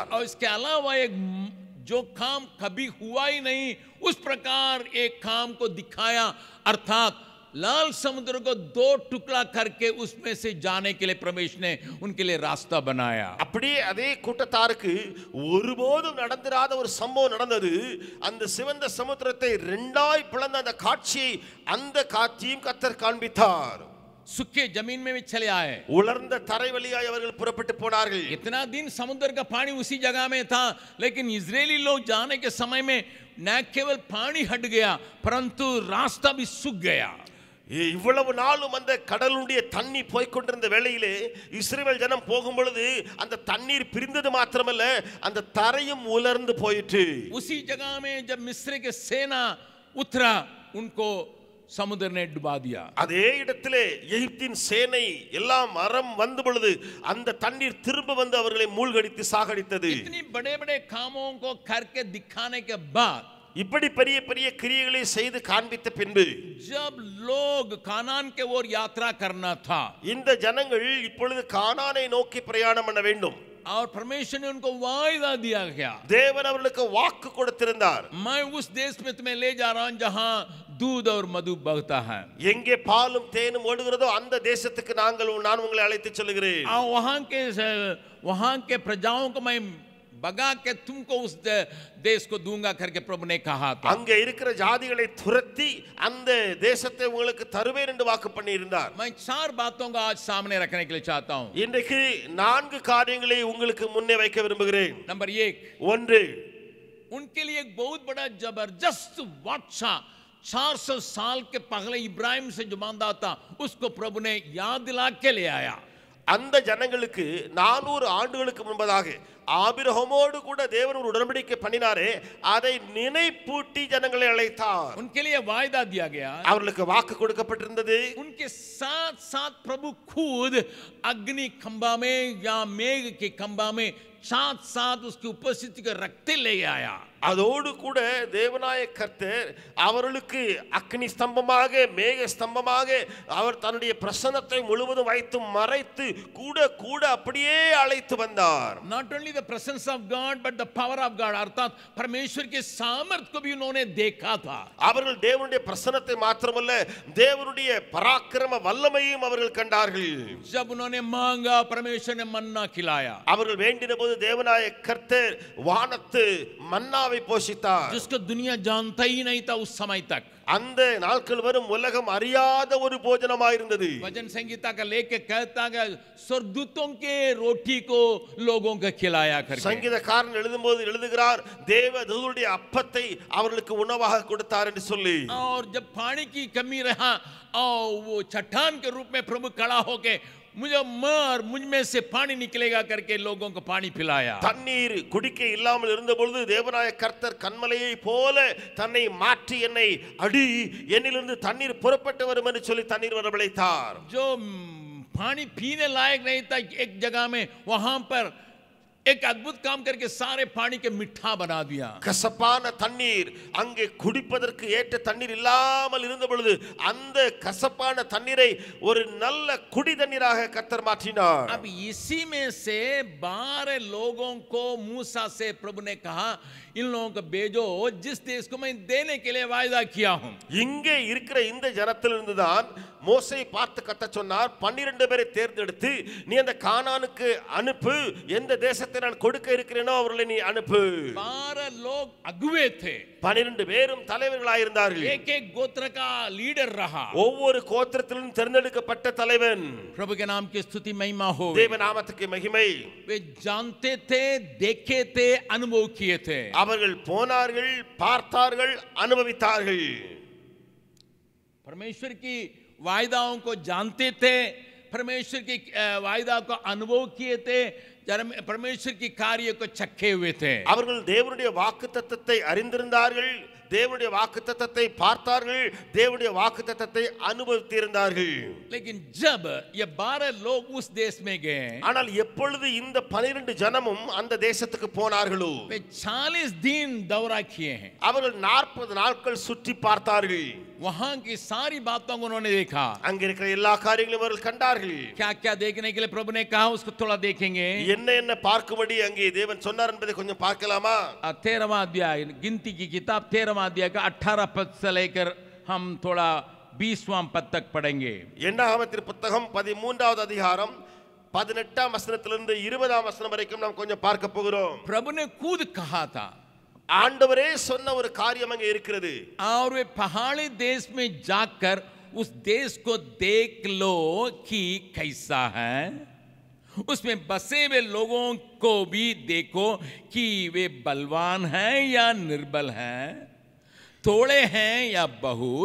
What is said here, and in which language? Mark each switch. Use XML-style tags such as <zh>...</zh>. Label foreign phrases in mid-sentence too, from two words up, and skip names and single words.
<hi>और इसके अलावा एक जो काम कभी हुआ ही नहीं उस प्रकार एक काम को दिखाया, अर्थात लाल समुद्र को दो टुकड़ा करके उसमें से जाने के लिए परमेश्वर ने उनके लिए रास्ता बनाया.</hi> <ta>அப்படியே அதே கூட்டத்தாருக்கு ஒருபோதும் நடந்திராத ஒரு சம்பவம் நடந்தது. அந்த சிவந்த சமுத்திரத்தை இரண்டாய் பிளந்த அந்த காட்சியை அந்த காட்சியும் கர்த்தர் காண்பித்தார்.</ta> <hi>सूखे जमीन में भी चले आए.</hi> <ta>உலர்ந்த தரை வழியாய் அவர்கள் புறப்பட்டு போனார்கள்.</ta> <hi>इतना दिन समुद्र का पानी उसी जगह में था, लेकिन इजरायली लोग जाने के समय में न केवल पानी हट गया परंतु रास्ता भी सूख गया.</hi> <ta>இவ்வளவு நாளும் அந்த கடலுடைய தண்ணி போய் கொண்டிருந்த வேளையிலே இஸ்ரவேல் ஜனம் போகும் பொழுது அந்த தண்ணீர் பிரிந்தது மாத்திரமல்ல அந்த தரையும் உலர்ந்து போயிற்று.</ta> <hi>उसी जगह में जब मिस्र के सेना उतरा उनको समुद्र ने डुबा दिया.</hi> <ta>அதே இடத்திலே எகிப்தின் சேனை எல்லாம் மரம் வந்த பொழுது அந்த தண்ணீர் திரும்ப வந்து அவர்களை மூழ்கடித்து சாகடித்தது.</ta> <hi>इतनी बड़े-बड़े कामों को करके दिखाने के बाद</hi> <ta>இப்படி பெரிய பெரிய கிரியைகளை செய்து காண்பித்த பின்பு</ta> <hi>जब लोग कानान के ओर यात्रा करना था,</hi> <ta>இந்த ஜனங்கள் இப்பொழுது கானானை நோக்கி பிரயாணம் பண்ண வேண்டும்.</ta> <hi>और परमेश्वर ने उनको वायदा दिया गया,</hi> <ta>தேவன் அவர்களுக்கு வாக்கு கொடுத்திருந்தார்.</ta> <hi>मैं उस देश में तुम्हें ले जा रहा हूं जहां दूध और मधु बहता है.</hi> <ta>எங்கே பாலும் தேனும் ஓடுகிறதோ அந்த தேசத்துக்கு நான் உங்களை அழைத்து செல்கிறேன்.</ta> <hi>और वहां के प्रजाओं को मैं भगा के तुमको उस देश को दूंगा करके प्रभु ने कहा था.</hi> <ta>அங்கே இருக்கிற ஜாதிகளை துரத்தி அந்த தேசத்தை உங்களுக்கு தருவேன் என்று வாக்கு பண்ணி இருந்தார்.</ta> <hi>मैं 4 बातों को आज सामने रखने के लिए चाहता हूं.</hi> <ta>இன்றைக்கு 4 காரியங்களை உங்களுக்கு मुन्ने வைக்க விரும்புகிறேன்.</ta> <hi>नंबर 1,</hi> <ta>1</ta> <hi>उनके लिए एक बहुत बड़ा जबरदस्त वाचा 400 साल के पहले इब्राहिम से जो बांधा था उसको प्रभु ने याद दिला के ले आया.</hi> <ta>அந்த ஜனங்களுக்கு 400 ஆண்டுகளுக்கு முன்பதாக ஆபிரகாமோடு கூட தேவன் ஒரு உடன்படிக்கை பண்ணினாரே அதை நினைப்பூட்டி ஜனங்களை அழைத்தார்.</ta> <hi>उनके लिए वायदा दिया गया,</hi> <ta>அவர்களுக்கு வாக்கு கொடுக்கப்பட்டிருந்தது.</ta> <hi>उनके साथ साथ प्रभु खुद अग्नि खंभा में या मेघ के खंभा में साथ साथ उसकी उपस्थिति को रखते ले आया.</hi> <ta>அதோடு கூட தேவனாய கர்த்தர் அவர்களுக்கு அக்னி ஸ்தம்பமாக மேக ஸ்தம்பமாக அவர் தன்னுடைய பிரசன்னத்தை முழுவதும் வைத்து மறைத்து கூட கூட அப்படியே அழைத்து வந்தார்.</ta> <en>Not only the presence of God but the power of God,</en> <hi>अर्थात परमेश्वर के सामर्थ्य को भी उन्होंने देखा था.</hi> <ta>அவர்கள் தேவனுடைய பிரசன்னத்தை மாத்திரமல்ல தேவனுடைய பராக்கிரம வல்லமையும் அவர்கள் கண்டார்கள்.</ta> <hi>जब उन्होंने मांगा परमेश्वर ने मन्ना खिलाया.</hi> <ta>அவர்கள் வேண்டின போது தேவனாய கர்த்தர் வானத்து மன்னாவை போஷித்தார்.</ta> <hi>जिसको दुनिया जानता ही नहीं था उस समय तक.</hi> <ta>அந்த நாட்கள் வரும் உலகம் அறியாத ஒரு போஜனமாக இருந்தது.</ta> <hi>भजन संगीता का लेके कहता है स्वर्गदूतों के रोटी को लोगों को खिलाया करके.</hi> <ta>சங்கீதக்காரன் எழுதும்போது எழுதுகிறார் தேவதூதருடைய அப்பத்தை அவர்களுக்கு உணவாக கொடுத்தார் என்று சொல்லி.</ta> <hi>और जब पानी की कमी रहा और वो चट्टान के रूप में प्रभु खड़ा होके मुझे मार मुझ में से पानी निकलेगा करके लोगों को पानी पिलाया.</hi> <ta>தண்ணீர் குடிக்க இல்லாமல் இருந்த பொழுது தேவனாய கர்த்தர் கன்மலையை போல தன்னை மாற்றி என்னை அடி என்னிலிருந்து தண்ணீர் புறப்பட்டு வரும் என்று சொல்லி தண்ணீர் வரவழைத்தார்.</ta> <hi>जो पानी पीने लायक नहीं था एक जगह में वहां पर एक अद्भुत काम करके सारे पानी के मिठा बना दिया.</hi> <ta>கசப்பான தண்ணீர் அங்கே குடிப்பதற்கு ஏற்ற தண்ணீர் இல்லாமல் இருந்த பொழுது அந்த கசப்பான தண்ணீரை ஒரு நல்ல குடி தண்ணீராக கர்த்தர் மாற்றினார்.</ta> <hi>अब इसी में से 12 लोगों को मूसा से प्रभु ने कहा इन लोगों को भेजो जिस देश को मैं देने के लिए वायदा किया हूं.</hi> <ta>இங்கே இருக்கிற இந்த ஜனத்திலிருந்து தான் மோசே பார்த்து கர்த்தர் சொன்னார் 12 பேரை தேர்ந்தெடுத்து நீ அந்த கானானுக்கு அனுப்பு எந்த தேசத்தை நான் கொடுக்க இருக்கிறேனோ அவர்களை நீ அனுப்பு.</ta> <hi>12 लोग अगुवे थे.</hi> <ta>12 பேரும் தலைவர்களாக இருந்தார்கள்.</ta> <hi>एक एक गोत्र का लीडर रहा.</hi> <ta>ஒவ்வொரு கோத்திரத்திலும் தேர்ந்தெடுக்கப்பட்ட தலைவன்.</ta> <hi>प्रभु के नाम की स्तुति महिमा हो.</hi> <ta>தேவ நாமத்துக்கு மகிமை.</ta> <hi>वे जानते थे, देखे थे, अनुभव किए थे.</hi> <ta>அவர்கள் போனார்கள், பார்த்தார்கள், அனுபவித்தார்கள்.</ta> <hi>परमेश्वर की वायदाओं को जानते थे, परमेश्वर की वायदा को अनुभव किए थे, परमेश्वर की कार्य को चखे हुए थे.</hi> <ta>அவர்கள் தேவனுடைய வாக்குத்தத்தத்தை அறிந்திருந்தார்கள், தேவனுடைய வாக்குத்தத்தத்தை பார்த்தார்கள், தேவனுடைய வாக்குத்தத்தத்தை அனுபவித்திருந்தார்கள்.</ta> <hi>लेकिन जब ये 12 लोग उस देश में गए,</hi> <ta>ஆனால் எப்பொழுது இந்த 12 ஜனமும் அந்த தேசத்துக்கு போனார்களோ</ta> <hi>वे 40 दिन दौरा किए हैं.</hi> <ta>அவர்கள் 40 நாட்கள் சுற்றி பார்த்தார்கள்.</ta> <hi>वहां की सारी बातों को उन्होंने देखा.</hi> <ta>அங்க இருக்கிற எல்லா காரியங்களையும் அவர்கள் கண்டார்கள்.</ta> <hi>क्या क्या देखने के लिए प्रभु ने कहा उसको थोड़ा देखेंगे.</hi> <ta>என்ன என்ன பார்க்கும்படி அங்கே தேவன் சொன்னார் என்பதை கொஞ்சம் பார்க்கலாமா?</ta> <hi>13वां अध्याय गिनती की किताब 13वां अध्याय का 18 पद से लेकर हम थोड़ा 20वां पद तक पढ़ेंगे.</hi> <ta>என்னாகமத்தின் புத்தகம் 13வது அதிகாரம் 18ஆம் வசனத்திலிருந்து 20ஆம் வசனம் வரைக்கும் நாம் கொஞ்சம் பார்க்க போகிறோம்.</ta> <hi>प्रभु ने खुद कहा था,</hi> <ta>ஆண்டவரே சொன்ன ஒரு காரியம் அங்கே இருக்கிறது.</ta> <hi>और वे पहाड़ी देश में जाकर उस देश को देख लो कि कैसा है, उसमें बसे हुए लोगों को भी देखो कि वे बलवान हैं या निर्बल हैं, थोड़े हैं या बहुत.</hi>